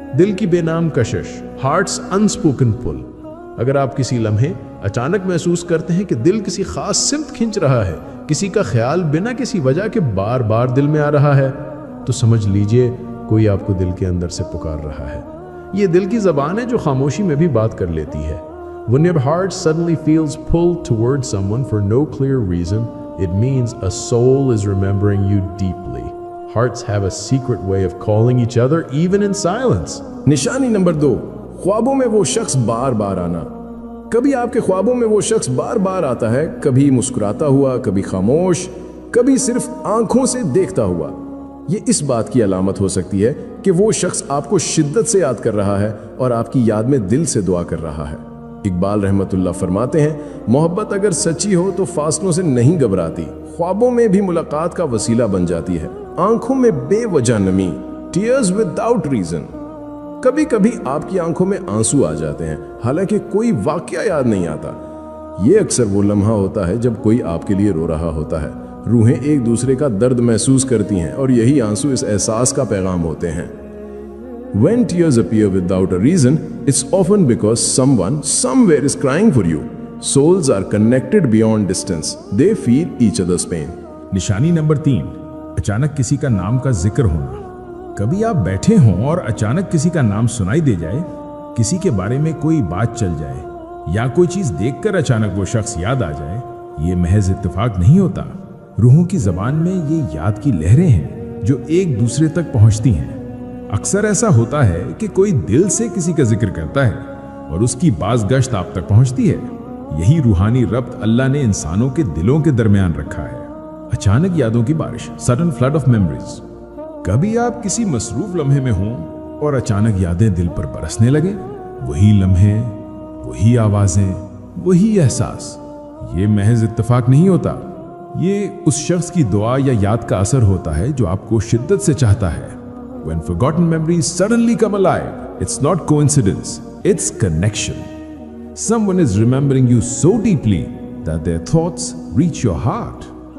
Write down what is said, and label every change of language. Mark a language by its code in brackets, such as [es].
[ur] دل کی بے نام کشش، [en] Hearts unspoken pull. [ur] اگر آپ کسی لمحے اچانک محسوس کرتے ہیں کہ دل کسی خاص سمت کھنچ رہا ہے، کسی کا خیال بنا کسی وجہ کے بار بار دل میں آ رہا ہے، تو سمجھ لیجئے کوئی آپ کو دل کے اندر سے پکار رہا ہے. یہ دل کی زبان ہے جو خاموشی میں بھی بات کر لیتی ہے. [en] When your heart suddenly feels pulled towards someone for no clear reason, it means a soul is remembering you deeply. Hearts have a secret way of calling each other even in silence. [ur] نشانی number 2، خوابوں میں وہ شخص بار بار آنا. کبھی آپ کے خوابوں میں وہ شخص بار بار آتا ہے، کبھی مسکراتا ہوا، کبھی خاموش، کبھی صرف آنکھوں سے دیکھتا ہوا. یہ اس بات کی علامت ہو سکتی ہے کہ وہ شخص آپ کو شدت سے یاد کر رہا ہے اور آپ کی یاد میں دل سے دعا کر رہا ہے. اقبال رحمت اللہ فرماتے ہیں، محبت اگر سچی ہو تو فاصلوں سے نہیں گھبراتی، خوابوں میں بھی ملاقات کا وسیلہ بن جاتی ہے. آنکھوں میں بے وجہ نمی، [en] Tears without reason. [ur] کبھی کبھی آپ کی آنکھوں میں آنسو آ جاتے ہیں حالانکہ کوئی واقعہ یاد نہیں آتا. یہ اکثر وہ لمحہ ہوتا ہے جب کوئی آپ کے لیے رو رہا ہوتا ہے. روحیں ایک دوسرے کا درد محسوس کرتی ہیں اور یہی آنسو اس احساس کا پیغام ہوتے ہیں. [en] When tears appear without a reason, it's often because someone somewhere is crying for you. Souls are connected beyond distance. They feel each other's pain. [ur] نشانی نمبر 3، اچانک کسی کا نام کا ذکر ہونا. کبھی آپ بیٹھے ہوں اور اچانک کسی کا نام سنائی دے جائے، کسی کے بارے میں کوئی بات چل جائے یا کوئی چیز دیکھ کر اچانک وہ شخص یاد آ جائے. یہ محض اتفاق نہیں ہوتا. روحوں کی زبان میں یہ یاد کی لہریں ہیں جو ایک دوسرے تک پہنچتی ہیں. اکثر ایسا ہوتا ہے کہ کوئی دل سے کسی کا ذکر کرتا ہے اور اس کی باز گشت آپ تک پہنچتی ہے. یہی روحانی ربط اللہ نے انسانوں کے دلوں کے درمیان رکھا ہے. اچانک یادوں کی بارش، [en] Sudden flood of memories. [ur] کبھی آپ کسی مصروف لمحے میں ہوں اور اچانک یادیں دل پر برسنے لگیں. وہی لمحے، وہی آوازیں، وہی احساس. یہ محض اتفاق نہیں ہوتا. یہ اس شخص کی دعا یا یاد کا اثر ہوتا ہے جو آپ کو شدت سے چاہتا ہے. [en] When forgotten memories suddenly come alive, it's not coincidence, it's connection. Someone is remembering you so deeply that their thoughts reach your heart.